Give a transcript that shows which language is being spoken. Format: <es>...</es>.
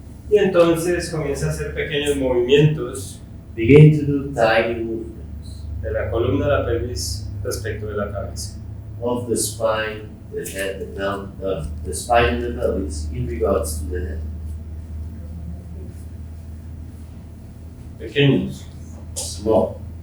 <es>Y entonces comienza a hacer pequeños movimientos</es> <en>Begin to do tiny movements</en> <es>de la columna a la pelvis respecto de la cabeza.</es> <en>of the spine, the head, the spine and the pelvis in regards to the head.</en> <es>Pequeños.</es> <en>small.</en>